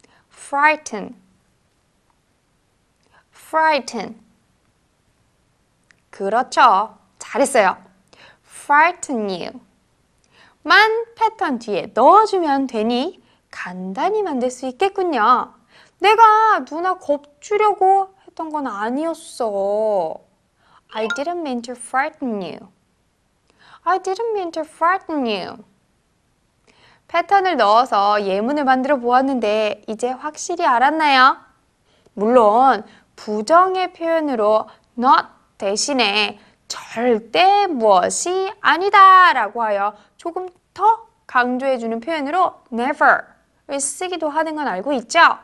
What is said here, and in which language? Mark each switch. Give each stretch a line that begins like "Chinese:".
English: frighten, frighten.
Korean: 그렇죠. 잘했어요.
English: frighten you.
Korean: 만 패턴 뒤에 넣어주면 되니 간단히 만들 수 있겠군요. 내가 누나 겁주려고 했던 건 아니었어.
English: I didn't mean to frighten you. I didn't mean to frighten you.
Korean: 패턴을 넣어서 예문을 만들어 보았는데 이제 확실히 알았나요? 물론 부정의 표현으로 not 대신에 절대 무엇이 아니다 라고 하여 조금 더 강조해주는 표현으로 never를 쓰기도 하는 건 알고 있죠?